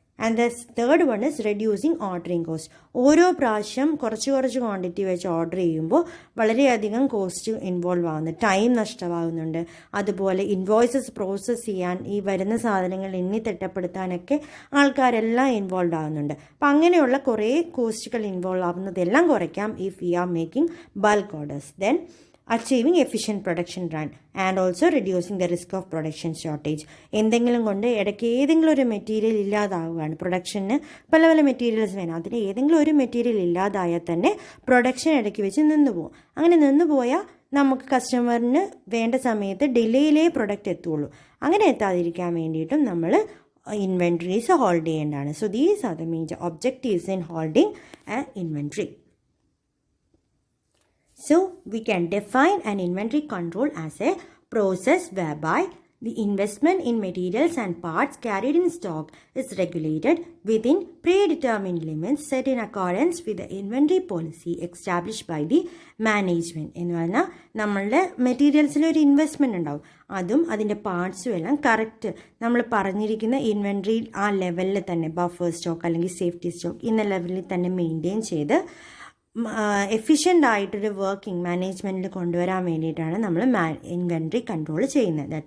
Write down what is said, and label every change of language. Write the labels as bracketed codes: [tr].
[en] And the third one is reducing ordering cost. [ml] ഓരോ പ്രാവശ്യം കുറച്ച് ക്വാണ്ടിറ്റി വെച്ച് ഓർഡർ ചെയ്യുമ്പോൾ വളരെയധികം കോസ്റ്റ് ഇൻവോൾവ് ആവുന്നു, ടൈം നഷ്ടമാകുന്നുണ്ട്. അതുപോലെ ഇൻവോയ്സസ് പ്രോസസ്സ് ചെയ്യാൻ, ഈ വരുന്ന സാധനങ്ങൾ എണ്ണി തിട്ടപ്പെടുത്താനൊക്കെ ആൾക്കാരെല്ലാം ഇൻവോൾവ് ആവുന്നുണ്ട്. അപ്പം അങ്ങനെയുള്ള കുറേ കോസ്റ്റുകൾ ഇൻവോൾവ് ആവുന്നതെല്ലാം കുറയ്ക്കാം [en] If we are making bulk orders. Then achieving efficient production run and also reducing the risk of production shortage. [ml] എന്തെങ്കിലും കൊണ്ട് ഇടയ്ക്ക് ഏതെങ്കിലും ഒരു മെറ്റീരിയൽ ഇല്ലാതാവുകയാണ്, പ്രൊഡക്ഷന് പല മെറ്റീരിയൽസ് വേണം, അതിൽ ഏതെങ്കിലും ഒരു മെറ്റീരിയൽ ഇല്ലാതായാൽ തന്നെ പ്രൊഡക്ഷൻ ഇടയ്ക്ക് വെച്ച് നിന്നുപോകും. അങ്ങനെ നിന്നുപോയാൽ നമുക്ക് കസ്റ്റമറിന് വേണ്ട സമയത്ത് ഡിലേയിലേ പ്രൊഡക്റ്റ് എത്തുള്ളൂ. അങ്ങനെ എത്താതിരിക്കാൻ വേണ്ടിയിട്ടും നമ്മൾ ഇൻവെൻട്രീസ് ഹോൾഡ് ചെയ്യേണ്ടതാണ്. [en] So these are the major objectives in holding an inventory. So we can define an inventory control as a process whereby the investment in materials and parts carried in stock is regulated within predetermined limits set in accordance with the inventory policy established by the management. [ml] എന്ന് പറഞ്ഞാൽ നമ്മളുടെ മെറ്റീരിയൽസിൽ ഒരു investment ഉണ്ടാവും, അതും അതിൻ്റെ പാർട്സും എല്ലാം correct നമ്മൾ പറഞ്ഞിരിക്കുന്ന ഇൻവെൻട്രി ആ ലെവലിൽ തന്നെ ബഫർ സ്റ്റോക്ക് അല്ലെങ്കിൽ സേഫ്റ്റി സ്റ്റോക്ക് ഇന്ന ലെവലിൽ തന്നെ മെയിൻറ്റെയിൻ ചെയ്ത് എഫിഷ്യൻ്റ് ആയിട്ടൊരു വർക്കിംഗ് മാനേജ്മെൻറ്റിൽ കൊണ്ടുവരാൻ വേണ്ടിയിട്ടാണ് നമ്മൾ ഇൻവെൻട്രി കൺട്രോൾ ചെയ്യുന്നത്.